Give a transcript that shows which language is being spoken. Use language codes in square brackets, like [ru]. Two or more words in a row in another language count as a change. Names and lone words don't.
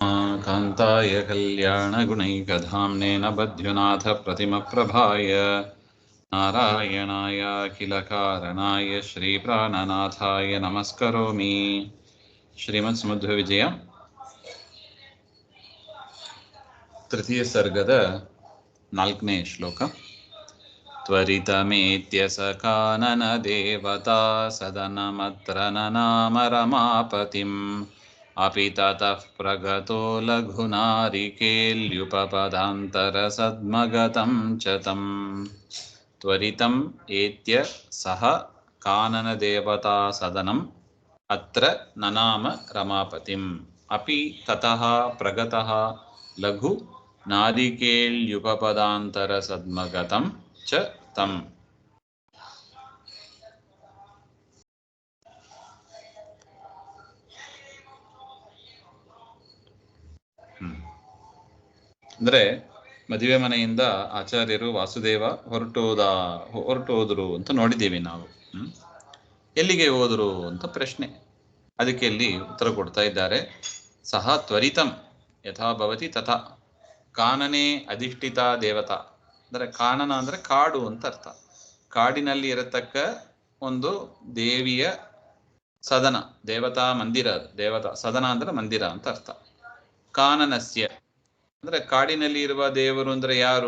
[sa] कान्ताय कल्याणगुणैकधाम्नेन बध्युनाथ प्रतिमप्रभाय नारायणाय अखिलकारणाय श्रीप्राणनाथाय नमस्करोमि. [kn] ಶ್ರೀಮತ್ಸಮಧ್ವವಿಜಯ ತೃತೀಯ ಸರ್ಗದ 4ನೇ ಶ್ಲೋಕ. [sa] ತ್ವರಿತಮೇತ್ಯ ಸ ಕಾನನ ದೇವತಾ ಸದನಮತ್ರ ನನಾಮ ರಮಾಪತಿಂ ಅಪಿ ತತಃ ಪ್ರಗತೋ ಲಘುನಾರಿಕೇಲ್ಯುಪಪದಾಂತರ ಸದ್ಮಗತಂ ಚ ತಂ. ತ್ವರಿತಂ ಏತ್ಯ ಸಹ ಕಾನನ ದೇವತಾ ಸದನಂ ಅತ್ರ ನನಾಮ ರಮಾಪತಿಂ ಅಪಿ ತತಃ ಪ್ರಗತಃ ಲಘು ನಾರಿಕೇಲ್ಯುಪಪದಾಂತರ ಸದ್ಮಗತಂ ಚ ತಂ. [kn] ಅಂದರೆ ಮದುವೆ ಮನೆಯಿಂದ ಆಚಾರ್ಯರು ವಾಸುದೇವ ಹೊರಟೋದ್ರು ಅಂತ ನೋಡಿದ್ದೀವಿ ನಾವು. ಎಲ್ಲಿಗೆ ಹೋದರು ಅಂತ ಪ್ರಶ್ನೆ. ಅದಕ್ಕೆ ಇಲ್ಲಿ ಉತ್ತರ ಕೊಡ್ತಾ ಇದ್ದಾರೆ. [sa] ಸಹ ತ್ವರಿತಂ ಯಥಾ ಭವತಿ ತಥಾ ಕಾನನೆ ಅಧಿಷ್ಠಿತ ದೇವತಾ. [kn] ಅಂದರೆ ಕಾನನ ಅಂದರೆ ಕಾಡು ಅಂತ ಅರ್ಥ. ಕಾಡಿನಲ್ಲಿ ಇರತಕ್ಕ ಒಂದು ದೇವಿಯ ಸದನ, ದೇವತಾ ಮಂದಿರ. ದೇವತಾ ಸದನ ಅಂದರೆ ಮಂದಿರ ಅಂತ ಅರ್ಥ. ಕಾನನಸ್ಯ ಅಂದರೆ ಕಾಡಿನಲ್ಲಿ ಇರುವ ದೇವರು ಅಂದರೆ ಯಾರು?